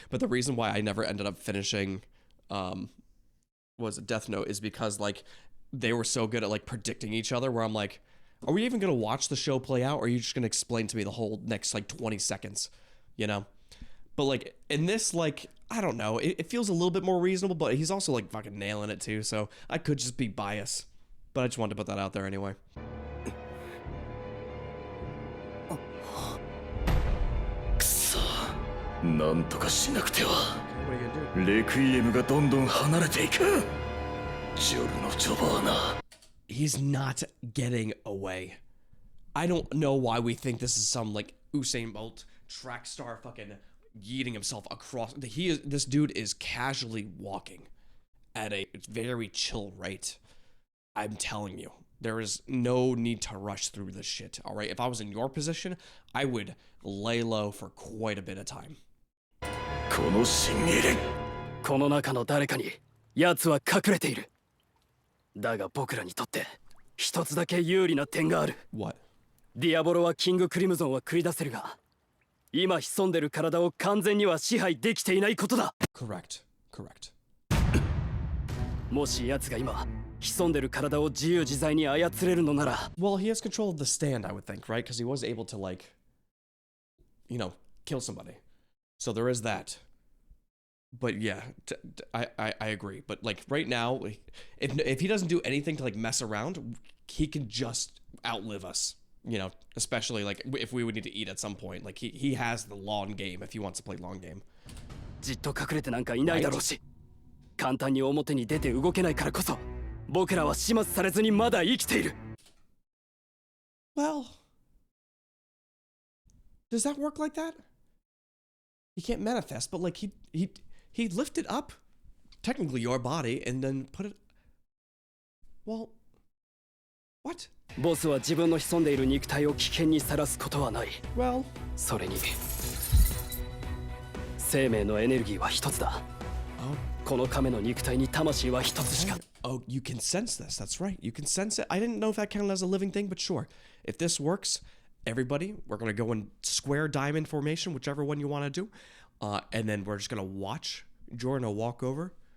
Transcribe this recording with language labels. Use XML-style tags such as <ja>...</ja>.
<en>But the reason why I never ended up finishing was Death Note is because, like, they were so good at, like, predicting each other, where I'm like, are we even going to watch the show play out, or are you just going to explain to me the whole next, like, 20 seconds, you know? But, like, in this, like, I don't know, it feels a little bit more reasonable, but he's also, like, fucking nailing it, too, so I could just be biased. But I just wanted to put that out there anyway.</en> <ja>くそ、なんとかしなくては。レクイエムがどんどん離れていく。ジョルのジョバーナ。</ja> <en>He he's not getting away. I don't know why we think this is some like Usain Bolt track star fucking yeeting himself across. This dude is casually walking at a very chill rate. I'm telling you, there is no need to rush through this shit. All right, if I was in your position, I would lay low for quite a bit of time.</en> <ja>この深淵連この中の誰かに奴は隠れている。だが僕らにとって一つだけ有利な点がある。</ja> <en>What?</en> <ja>ディアボロはキングクリムゾンは繰り出せるが、今潜んでる体を完全には支配できていないことだ。</ja> <en>Correct. Correct.</en> <ja>もし奴が今潜んでる体を自由自在に操れるのなら。</ja> <en>Well, he has control of the stand, I would think, right? Because he was able to like, you know, kill somebody. So there is that. But yeah, I agree. But like right now, if he doesn't do anything to like mess around, he can just outlive us. You know, especially like if we would need to eat at some point. Like he has the long game if he wants to play long game.</en> <ja>じっと隠れてなんかいないだろうし、簡単に表に出て動けないからこそ、僕らは始末されずにまだ生きている。</ja> <en>Well, does that work like that? He can't manifest, but like he lifted up technically your body and then put it. Well, what?</en> <ja>ボスは自分の潜んでいる肉体を危険にさらすことはない。</ja> <en>Well,</en> <ja>それに生命のエネルギーは一つだ。</ja> <en>oh,</en> <ja>この亀の肉体に魂は一つしか。</ja> <en>oh, you can sense this. That's right. You can sense it. I didn't know if that counted as a living thing, but sure. If this works, everybody, we're gonna go in square diamond formation, whichever one you want to do, and then we're just gonna watch Giorno walk over.</en>